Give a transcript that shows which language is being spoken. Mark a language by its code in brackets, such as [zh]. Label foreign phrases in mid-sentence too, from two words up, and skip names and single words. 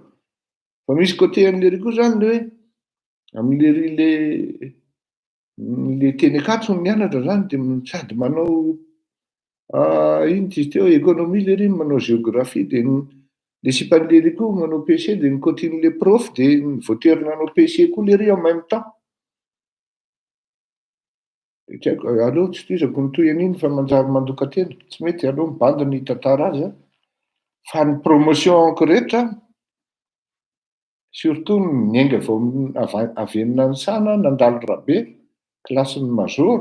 [mg] Fa misy côté an'lery koa zany le hoe amin'lery le teny Ankatso ny mianatra zany dia sady manao ino izy teo économie lery iny, manao géographie dia le sipan'lery koa manao PC dia ny côtén'le prof dia voaterina manao PC koa lery [fr] en même temps. [mg] Tsy haiko aleo tsy tohizako ny toy an'iny fa manjary mandoka tena. Tsy mety aleo mibandy ny tantara azy fa ny promotion rehetra surtout niainga vao avy any Nanisana nandalo Rabe klasiny major.